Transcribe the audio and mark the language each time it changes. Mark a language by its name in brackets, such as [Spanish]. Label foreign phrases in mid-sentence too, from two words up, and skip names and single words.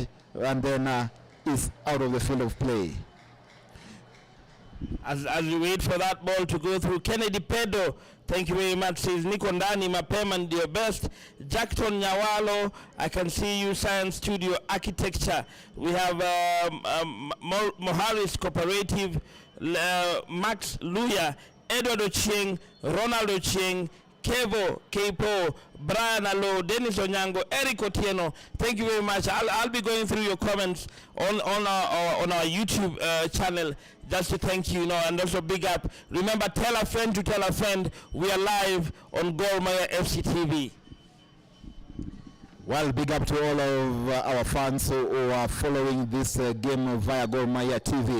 [English] And then is out of the field of play. As we wait for that ball to go through, Kennedy Pedo, thank you very much, says [Swahili] Niko Ndani Mapema [English] and your best. Jackton Nyawalo, I can see you, Science Studio Architecture. We have Moharis Cooperative, Max Luya, Edward Ochieng, Ronald Ochieng, Kevo, Kepo, Brian Alo, Dennis Onyango, Eric Otieno. Thank you very much. I'll be going through your comments on our YouTube channel just to thank you, and also big up. Remember, tell a friend to tell a friend. We are live on Gor Mahia FC TV. Well, big up to all of our fans who are following this game via Gor Mahia TV.